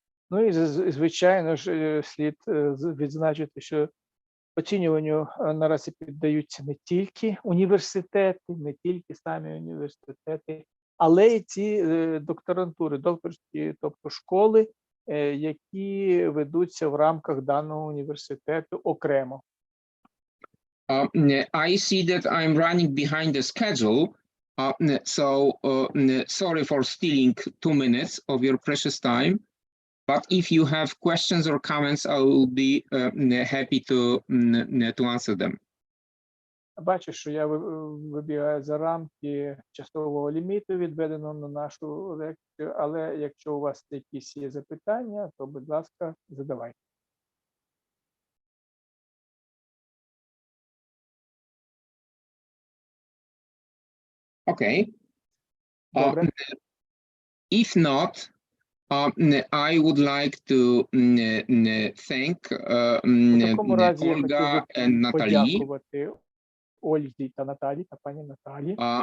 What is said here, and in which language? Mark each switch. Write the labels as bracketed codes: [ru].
[uk] Ну і звичайно ж слід відзначити, що оцінюванню наразі піддаються не тільки університети, не тільки самі університети, але й ці докторантури, докторські, тобто школи, які ведуться в рамках даного університету окремо. [en] I see that I'm running behind the schedule, so sorry for stealing 2 minutes of your precious time. But if you have questions or comments, I will be happy to answer them. [uk] Бачу, що я вибігаю за рамки часового ліміту, відведеного на нашу лекцію, але якщо у вас якісь є запитання, то, будь ласка, задавайте. [en] Okay. [uk] Добре. [en] If not, I would like to thank Olga and Natalie. [uk] Подякувати Ользі та Наталі, та пані Наталі.